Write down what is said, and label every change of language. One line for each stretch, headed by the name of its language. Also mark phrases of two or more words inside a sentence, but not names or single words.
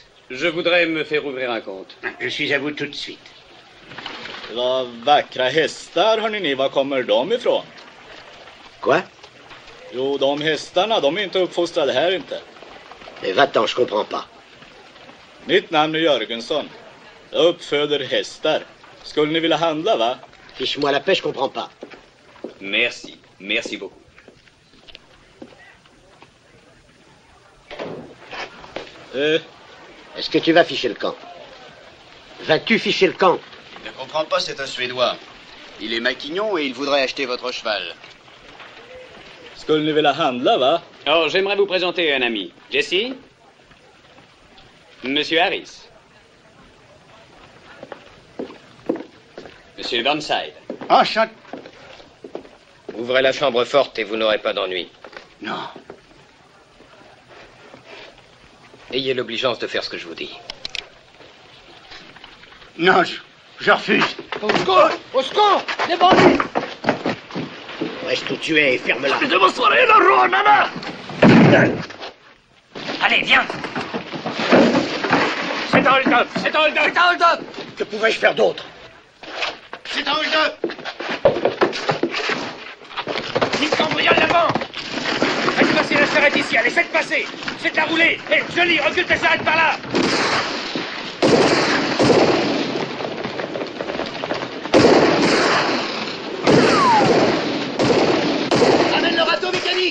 French: Je voudrais me faire ouvrir un compte. Je suis à vous tout de suite.
Swedish: Vad vackra hästar, hörni ni. Var kommer de ifrån?
French: Quoi?
Swedish: Jo, de hästarna, de är inte uppfostrade här inte.
French: Mais va-t'en, je comprends pas.
Swedish: Mitt namn är Jörgensson. Jag uppföder hästar. Skulle ni vilja handla, va?
French: Fiche-moi la paix, je comprends pas. Merci. Merci beaucoup. Est-ce que tu vas ficher le camp? Vas-tu ficher le camp? Je ne comprends pas, c'est un Suédois. Il est maquignon et il voudrait acheter votre cheval.
Swedish: Skulle ni vilja handla, va?
French: Oh, j'aimerais vous présenter un ami. Jesse? Monsieur Harris. Monsieur Burnside. Enchanté. Ouvrez la chambre forte et vous n'aurez pas d'ennui. Non. Ayez l'obligeance de faire ce que je vous dis. Non, je refuse. Au secours! Au secours! Les bandits! Reste où tu es et ferme-la. Allez, viens. C'est un hold-up! C'est un hold-up! C'est un hold-up! Que pouvais-je faire d'autre? C'est un hold-up! Ils cambriolent la banque! Faites passer la charrette ici, allez, faites passer! Faites-la rouler! Hé, Johnny, recule ta charrette par là! Ramène le râteau mécanique!